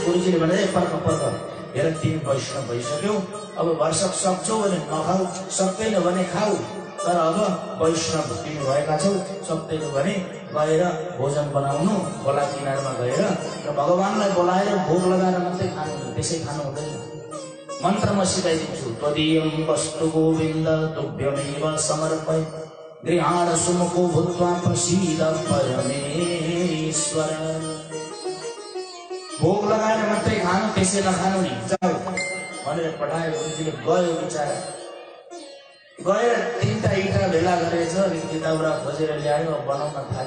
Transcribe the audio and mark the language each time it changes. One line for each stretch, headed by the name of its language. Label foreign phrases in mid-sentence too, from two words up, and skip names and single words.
Nepali: गुरुजीले भने, पर्ख हेर तिमी वैष्णव भइसक्यौ, अब वर्षक सक्छौ भने नखाऊ, सक्दैन भने खाऊ, तर अब वैष्णव तिमी भएका छौ, सक्दैन भने गएर भोजन बनाउनु, खोला किनारमा गएर र भगवानलाई बोलाएर भोग लगाएर मात्रै खानु, त्यसै खानु हुँदैन। मन्त्र म सिकाइदिन्छु।
Sanskrit: त्वदीयं वस्तु गोविन्द तुभ्यमेव समर्पय, गृहाण सुमुखो भूत्वा प्रसीद परमेश्वर।
Nepali: भोग लगाएर मात्रै खानु, त्यसै नखानु नि, जाऊ भनेर पठायो। गुरुजीले गयो, बिचारा गएर 3टा इँटा भेला गरेछ, रिक्ति दाउरा खोजेर ल्यायो, बनाउन थाल्यो।